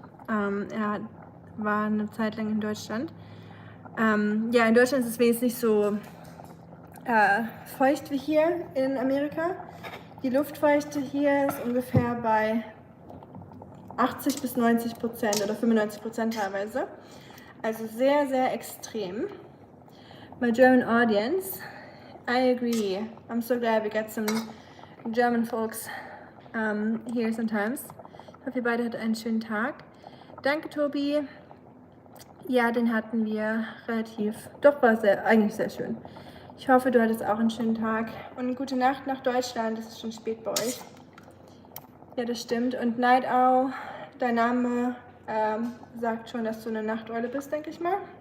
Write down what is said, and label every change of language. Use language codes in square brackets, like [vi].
[de] Er war eine Zeit lang in Deutschland. Ja, in Deutschland ist es wenigstens nicht so feucht wie hier in Amerika. Die Luftfeuchte hier ist ungefähr bei 80 bis 90% oder 95% teilweise. Also sehr, sehr extrem. [en] My German audience, I agree. I'm so glad we got some German folks here sometimes. [de] Ich hoffe, ihr beide hattet einen schönen Tag. Danke, Tobi. Ja, den hatten wir war eigentlich sehr schön. Ich hoffe, du hattest auch einen schönen Tag und eine gute Nacht nach Deutschland. Es ist schon spät bei euch. Ja, das stimmt. Und Night Owl, dein Name sagt schon, dass du eine Nachteule bist, denke ich mal.